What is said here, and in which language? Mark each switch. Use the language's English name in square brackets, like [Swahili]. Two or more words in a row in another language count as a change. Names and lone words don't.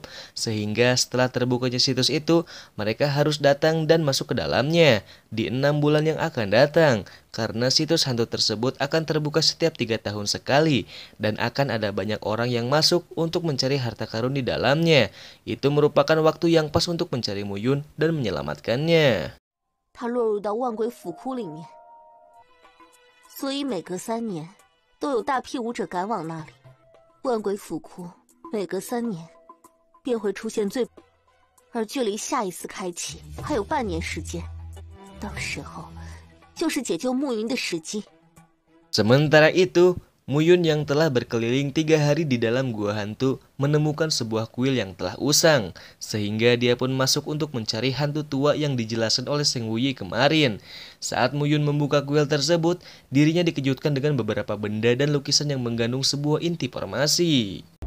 [Indonesian] Sehingga setelah terbukanya situs itu, mereka harus datang dan masuk ke dalamnya di 6 bulan yang akan datang. Karena situs hantu tersebut akan terbuka setiap 3 tahun sekali dan akan ada banyak orang yang masuk untuk mencari harta karun di dalamnya. Itu merupakan waktu yang pas untuk mencari Mu Yun dan menyelamatkannya. [Chinese] 他落入到万鬼府窟里面，所以每隔3年都有大批武者赶往那里。万鬼府窟每隔3年便会出现而距离下一次开启还有半年时间，到时候就是解救暮云的时机。 [Indonesian] Sementara itu, Mu Yun yang telah berkeliling 3 hari di dalam gua hantu menemukan sebuah kuil yang telah usang, sehingga dia pun masuk untuk mencari hantu tua yang dijelaskan oleh Seng Wuyi kemarin. Saat Mu Yun membuka kuil tersebut, dirinya dikejutkan dengan beberapa benda dan lukisan yang mengandung sebuah inti formasi.